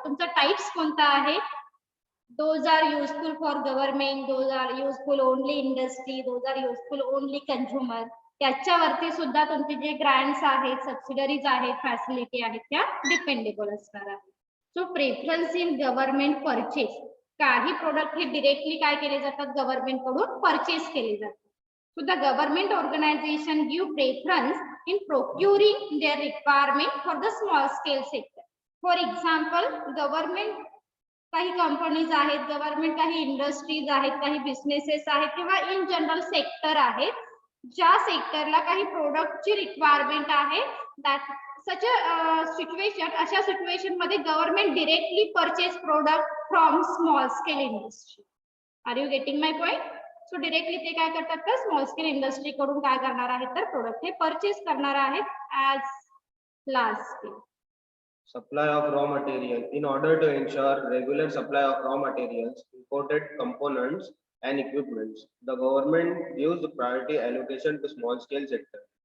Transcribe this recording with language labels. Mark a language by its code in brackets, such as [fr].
[mr] तुमचा टाइप्स कोणता आहे? [en] Those are useful for government, those are useful only industry, those are useful only consumer. [mr] त्याच्यावरती सुद्धा तुमचे जे ग्रँट्स आहेत, सबसिडरीज आहेत, फॅसिलिटी आहेत, त्या डिपेंडेबल असणार आहेत. [en] So preference in government purchase. [mr] काही प्रोडक्ट हे डिरेक्टली काय केले जातात, गव्हर्नमेंट कडून परचेस केले जातात. [en] So the government organization give preference in procuring their requirement for the small scale sector. For example, [mr] government काही कंपनीज आहेत, गव्हर्नमेंट काही इंडस्ट्रीज आहेत, काही बिझनेसेस आहेत किंवा इन जनरल सेक्टर आहेत, ज्या सेक्टरला काही प्रोडक्टची रिक्वायरमेंट आहे. [en] that such a situation, [mr] अशा सिच्युएशन मध्ये [en] Government directly purchase product from small scale industry. Are you getting my point? [mr] So directly ते काय करतात तर स्मॉल स्केल इंडस्ट्री कडून काय करणार आहेत तर प्रोडक्ट हे परचेस करणार आहेत [en] As large scale. Supply of raw material. In order to ensure regular supply of raw materials, imported components and equipments, the government gives the priority allocation to small scale sector.